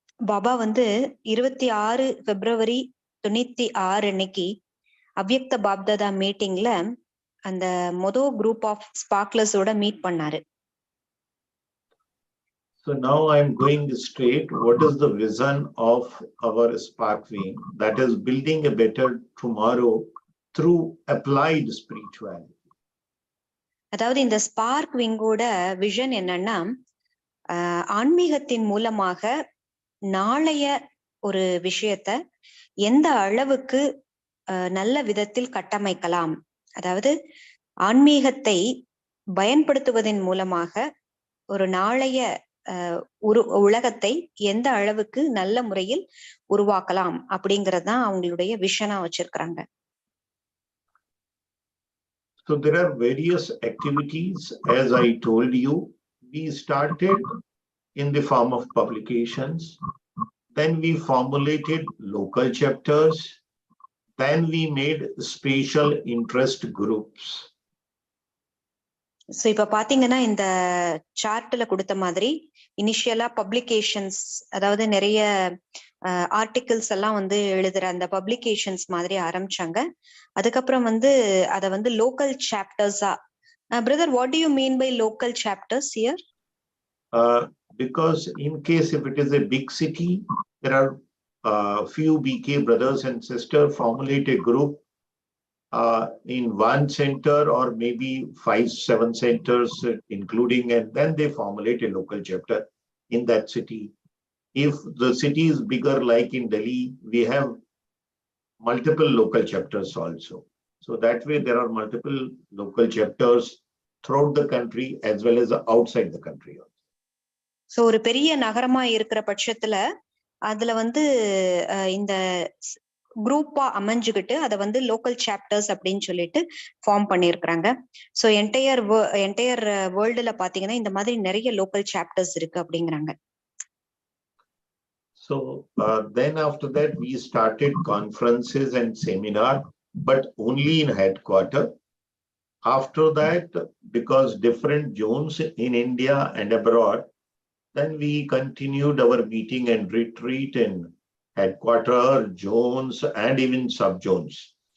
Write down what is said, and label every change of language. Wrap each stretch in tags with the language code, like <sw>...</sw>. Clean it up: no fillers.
<ta>பாபா வந்து 26 பிப்ரவரி 96 அன்னைக்கு அவ்யக்த பாப்தாதா மீட்டிங்ல அந்த குரூப் ஆஃப் ஸ்பார்க்லர்ஸோட மீட் பண்ணாரு.</ta> <en>So now I'm going straight. What is the vision of our Spark Wing? That is building a better tomorrow through applied spirituality.</en> <ta>அதாவது இந்த spark விங்கோட vision என்னன்னா ஆன்மீகத்தின் மூலமாக நாளைய ஒரு விஷயத்த எந்த அளவுக்கு நல்ல விதத்தில் கட்டமைக்கலாம், அதாவது ஆன்மீகத்தை பயன்படுத்துவதன் மூலமாக ஒரு நாளைய உலகத்தை எந்த அளவுக்கு நல்ல முறையில் உருவாக்கலாம் அப்படிங்கறதுதான் அவங்களுடைய விஷனா வச்சிருக்காங்க.</ta> <en>So there are various activities, as I told you. We started in the form of publications, then we formulated local chapters, then we made special interest groups.</en> <ta>So இப்ப பாத்தீங்கன்னா இந்த சார்ட்ல கொடுத்த மாதிரி இனிஷியலா பப்ளிகேஷன்ஸ், அதாவது நிறைய ஆர்டிகிள்ஸ் எல்லாம் வந்து எழுதுற அந்த பப்ளிகேஷன்ஸ் மாதிரி ஆரம்பிச்சாங்க. அதுக்கப்புறம் வந்து அத வந்து local சாப்டர்ஸா. Brother,</ta> <en>What do you mean by local chapters here? Because in case if it is a big city, there are few BK brothers and sisters formulate a group in one center or maybe 5-7 centers, including, and then they formulate a local chapter in that city. If the city is bigger, like in Delhi, we have multiple local chapters also. So that way there are multiple local chapters throughout the country as well as outside the country.</en> <ta>So ஒரு பெரிய நகரமா இருக்கிற பட்சத்துல அதுல வந்து இந்த குரூப்பா அமைஞ்சுக்கிட்டு அதை வந்து லோக்கல் சாப்டர்ஸ் அப்படின்னு சொல்லிட்டு ஃபார்ம் பண்ணியிருக்கிறாங்க. ஸோ என்டையர் வேர்ல்டுல பாத்தீங்கன்னா இந்த மாதிரி நிறைய லோக்கல் சாப்டர்ஸ் இருக்கு அப்படிங்கிறாங்க.</ta> <en>So then after that we started conferences and seminar, but only in headquarters. After that, because different zones in India and abroad, then we continued our meeting and retreat in headquarters, zones, and even sub-zones.</en>